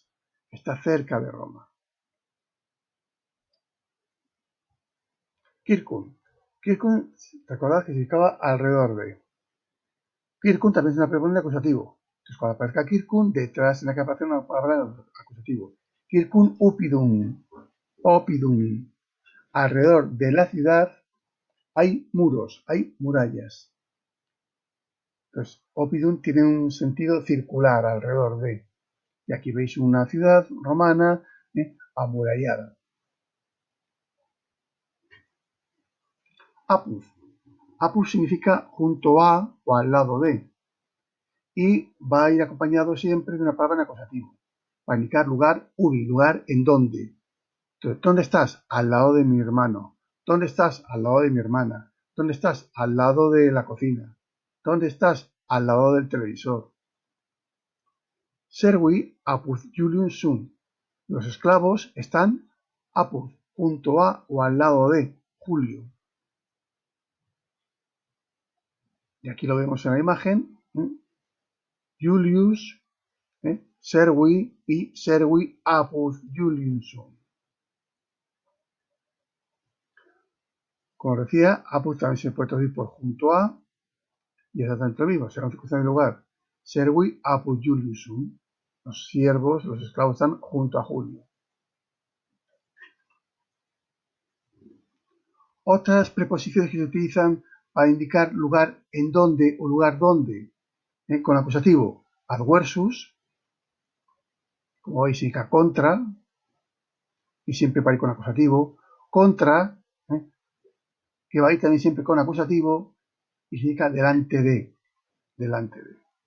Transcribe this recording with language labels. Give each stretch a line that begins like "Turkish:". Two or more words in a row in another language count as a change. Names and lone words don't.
Spanish: Está cerca de Roma. Circum. Circum, recordad que significaba alrededor de. Circum también es una preposición de acusativo. Entonces, cuando aparezca circum, detrás tiene que aparecer una palabra acusativo.
Latin: Circum upidum. Opidum.
Spanish: Alrededor de la ciudad hay muros, hay murallas. Entonces, opidum tiene un sentido circular, alrededor de. Y aquí veis una ciudad romana amurallada. Apud. Apud significa junto a o al lado de. Y va a ir acompañado siempre de una palabra en acusativo. Para indicar lugar, ubi, lugar en donde. Entonces, ¿dónde estás? Al lado de mi hermano. ¿Dónde estás? Al lado de mi hermana. ¿Dónde estás? Al lado de la cocina. ¿Dónde estás? Al lado del televisor.
Latin: Servi apud Julium sum.
Spanish: Los esclavos están apud, junto a o al lado de Julio. Y aquí lo vemos en la imagen.
Latin: Julius, servi y servi apud Julium sum.
Spanish: Como decía, apud también se puede traducir por junto a, y exactamente lo mismo, será una circunstancia del lugar.
Latin: Servi apud Julius sum.
Spanish: Los siervos, los esclavos están junto a Julio. Otras preposiciones que se utilizan para indicar lugar en donde o lugar donde, con acusativo, adversus, como veis significa contra, y siempre va a ir con acusativo, contra, que va a ir también siempre con acusativo, y significa delante de, delante de.